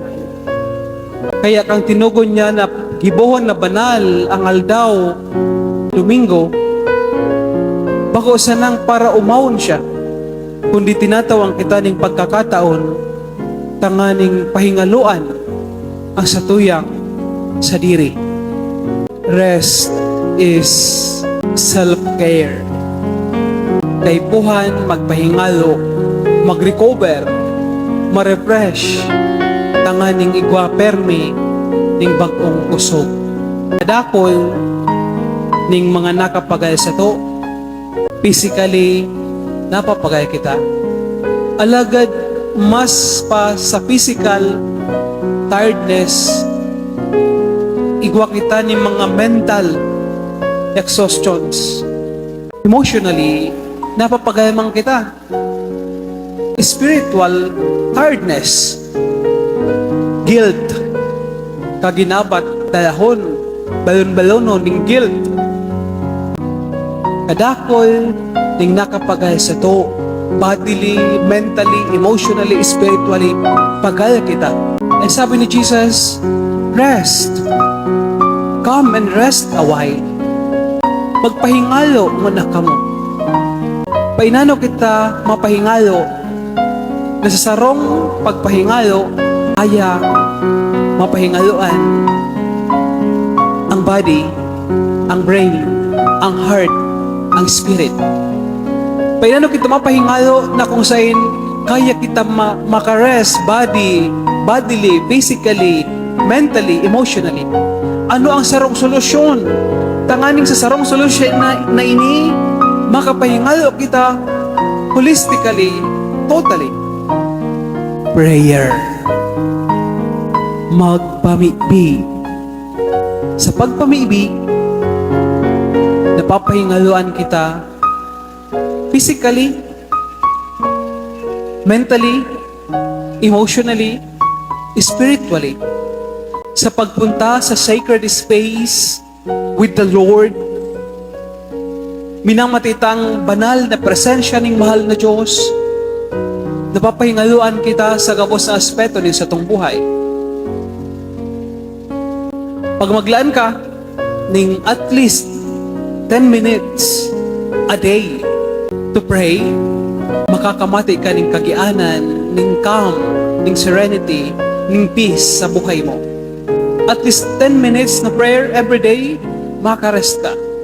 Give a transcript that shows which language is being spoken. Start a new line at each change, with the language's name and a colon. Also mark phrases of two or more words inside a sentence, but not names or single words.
Bikol: Kaya kang tinugon niya na gibuhon na banal ang aldaw, Domingo, bako sanang para umawon siya, kundi tinatawang kita ning pagkakataon, tanganing pahingaluan ang satuyang sa diri.
English: Rest is self-care.
Bikol: Kaipuhan, magpahingalo, mag-recover, ma-refresh, tanganing igwa-permi ning bagong kusog. Kadakol ning mga nakapagay sa to, physically, napapagay kita. Alagad, mas pa sa
English: physical tiredness,
Bikol: igwa kita ni mga
English: mental exhaustions.
Bikol: Emotionally, napapagay man kita.
English: Spiritual tiredness, guilt,
Bikol: kaginabat, dahon, balon-balono ning guilt. Kadakol ning nakapagay sa to,
English: bodily, mentally, emotionally, spiritually,
Bikol: pagay kita.
English: And sabi ni Jesus, rest. Come and rest a while.
Bikol: Magpahingalo muna ka mo. Painano kita mapahingalo, na sa sarong pagpahingalo, aya mapahingaloan ang body, ang brain, ang heart, ang spirit. Painano kita mapahingalo na kung saan kaya kita makarest
English: bodily, physically, mentally, emotionally.
Bikol: Ano ang sarong solusyon? Tanganing sa sarong solusyon na ini, makapahingalo kita
English: holistically, totally.
Bikol: Prayer. Magpamibi. Sa pagpamibi, napapahingaluan kita
English: physically, mentally, emotionally, spiritually.
Bikol: Sa pagpunta sa
English: sacred space with the Lord,
Bikol: minamatitang banal na presensya ng mahal na Diyos, napapahingaluan kita sa gabos na aspeto din sa tong buhay. Pag maglaan ka ning
English: at least 10 minutes a day to pray,
Bikol: makakamati ka ning kagianan, ning calm, ning serenity, ning peace sa buhay mo.
English: At least 10 minutes na prayer every day,
Bikol: makarest ka.